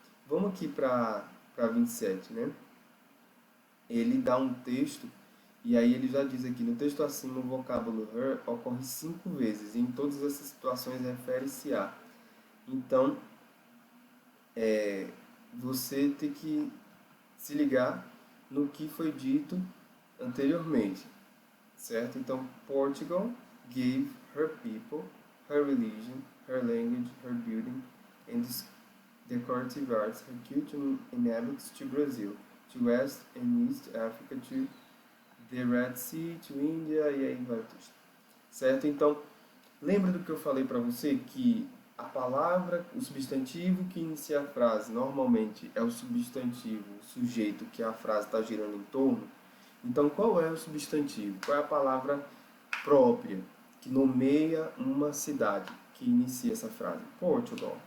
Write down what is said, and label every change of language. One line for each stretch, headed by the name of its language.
Portuguese: Vamos aqui para 27, né? Ele dá um texto e aí ele já diz aqui, no texto acima o vocábulo her ocorre 5 vezes, e em todas essas situações refere-se a. Então, você tem que se ligar no que foi dito anteriormente, certo? Então,
English: Portugal gave her people, her religion, her language, her building, and decorative arts, her culture and habits to Brazil, to West and East Africa, to the Red Sea, to India,
Portuguese: e aí vai o texto. Certo? Então, lembra do que eu falei para você? Que a palavra, o substantivo que inicia a frase, normalmente é o substantivo, o sujeito que a frase está girando em torno. Então, qual é o substantivo? Qual é a palavra própria que nomeia uma cidade, que inicia essa frase? Portugal.